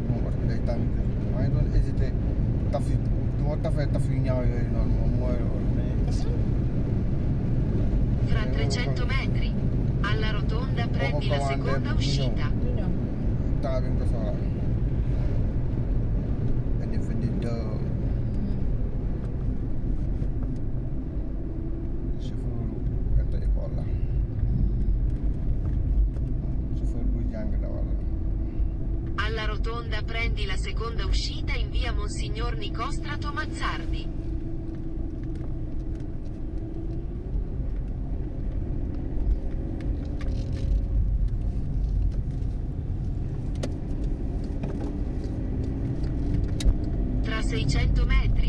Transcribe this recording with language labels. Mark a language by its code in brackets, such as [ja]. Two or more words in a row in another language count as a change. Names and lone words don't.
[wo] moom oto bi day tàng maa ngi doon hésité taf yi du ma tafee taf yu ñaaw yooyu noonu moom mooy loolu mais [it] Fra 300 metri. Alla rotonda prendi la seconda uscita. [wo] du ñoom temps bi nga ko soxla indi fa di chauffeur gerte école la chauffeur bu jàng dawal la [it] Alla rotonda prendi la seconda uscita in via Monsignor Nicostrato Mazzardi. Tra 600 metri.